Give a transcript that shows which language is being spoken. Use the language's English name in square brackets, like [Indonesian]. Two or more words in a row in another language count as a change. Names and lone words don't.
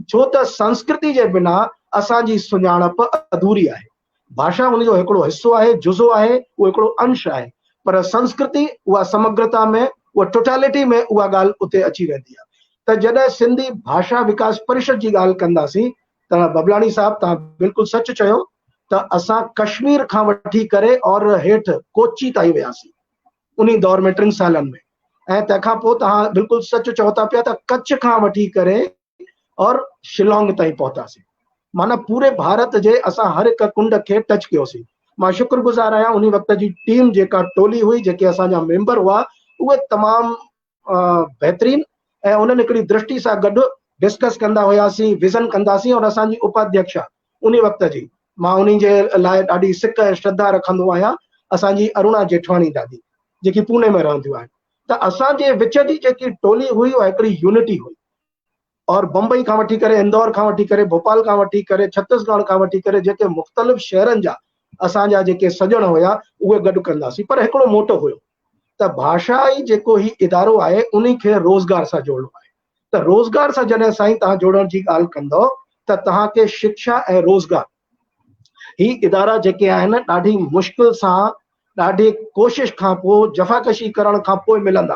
[Sindhi] छो त संस्कृति जे बिना असांजी सुञाणप अधूरी आहे। भाषा उनजो हिकिड़ो हिसो आहे, जुज़ो आहे, उहो हिकिड़ो अंश आहे, पर संस्कृति उहा समग्रता में, उहा टोटलिटी में उहा ॻाल्हि उते अची वेंदी आहे। त जॾहिं सिंधी भाषा विकास परिषद जी ॻाल्हि कंदासीं त बबलाणी साहब तव्हां बिल्कुलु सच चयो त असां कश्मीर खां वठी करे और हेठि कोची ताईं वियासीं उन दौर में 3 सालनि में। ऐं तंहिंखां पोइ तव्हां बिल्कुलु सच चओ था पिया त कच्छ खां वठी करे और शिलोंग ताईं पहुतासीं। माना पूरे भारत जे असां हर हिक कुंड खे टच कयोसीं। मां शुक्रगुज़ार आहियां उन वक़्त जी टीम जेका टोली हुई, जेके असांजा मेंबर हुआ, उहे तमामु बहितरीन ऐं उन्हनि हिकिड़ी दृष्टि सां गॾु डिस्कस कंदा हुआसीं, विज़न कंदासीं। और असांजी उपाध्यक्षा उन वक़्त जी, मां उन जे लाइ ॾाढी सिक ऐं श्रद्धा रखंदो आहियां, असांजी अरुणा जेठवाणी दादी, जेकी पुणे में रहंदियूं आहिनि। त असांजे विच जी जेकी टोली हुई उहा हिकिड़ी यूनिटी हुई। और बम्बई खां वठी करे, इंदौर खां वठी करे, भोपाल खां वठी करे, छत्तीसगढ़ खां वठी करे, जेके मुख़्तलिफ़ शहरनि जा असांजा जेके सजण हुया उहे गॾु कंदासीं। पर हिकिड़ो मोटो हुयो त भाषाई जेको ही इदारो आहे उन खे रोज़गार सां जोड़णो आहे। त रोज़गार सां जॾहिं साईं तव्हां जोड़ण जी ॻाल्हि कंदो त तव्हांखे शिक्षा ऐं रोज़गार ही इदारा जेके आहिनि ॾाढी मुश्किल सां, ॾाढी कोशिश खां पोइ, जफ़ाकशी करण खां पोइ मिलंदा।